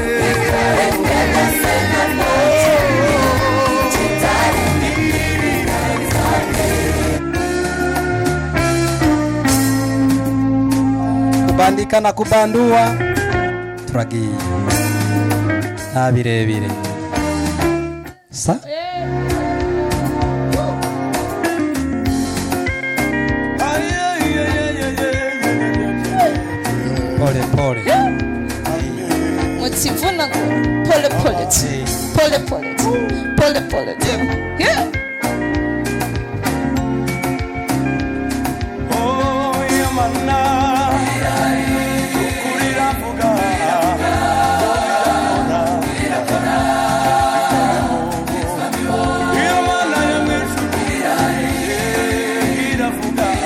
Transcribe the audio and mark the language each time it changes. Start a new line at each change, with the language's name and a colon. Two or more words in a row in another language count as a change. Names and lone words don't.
Kinyarwanda: byose
Swahili: kubandika na kubandua
Kinyarwanda: turagiye nta birebire sa
Swahili: pole pole mutivuna pole pole tu pole pole tu pole pole tu yeah.
Kinyarwanda: oh yamana ukurira vuga yamana yameshuka iravuga